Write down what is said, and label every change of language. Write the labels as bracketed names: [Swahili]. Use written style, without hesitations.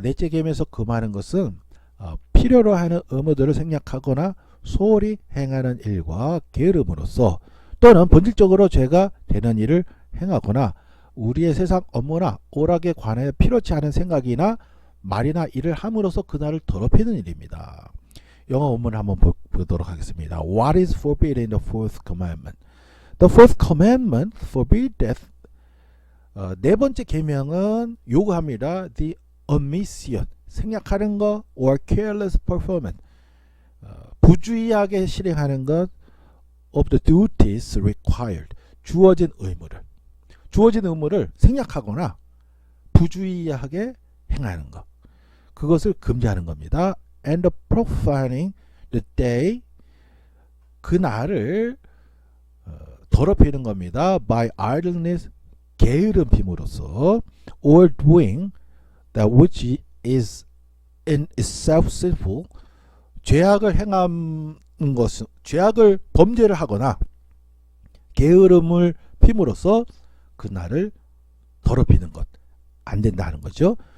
[Korean] 넷째 계명에서 금하는 것은 필요로 하는 의무들을 생략하거나 소홀히 행하는 일과 게으름으로써 또는 본질적으로 죄가 되는 일을 행하거나 우리의 세상 업무나 오락에 관하여 필요치 않은 생각이나 말이나 일을 함으로써 그날을 더럽히는 일입니다. 영어 원문을 한번 보도록 하겠습니다. [English] What is forbidden in the fourth commandment? The fourth commandment forbids [Korean] 네 번째 계명은 요구합니다. [English] The omission, [Korean] 생략하는 것 [English] or careless performance, [Korean] 부주의하게 실행하는 것 [English] of the duties required, [Korean] 주어진 의무를 생략하거나 부주의하게 행하는 것, 그것을 금지하는 겁니다. [English] And the profaning the day, [Korean] 그날을 더럽히는 겁니다. [English] By idleness, [Korean] 게으름 핌으로써 [English] or doing that which is in itself sinful, [Korean] 죄악을 행하는 것은 죄악을 범죄를 하거나 게으름을 핌으로써 그날을 더럽히는 것 안 된다 하는 거죠.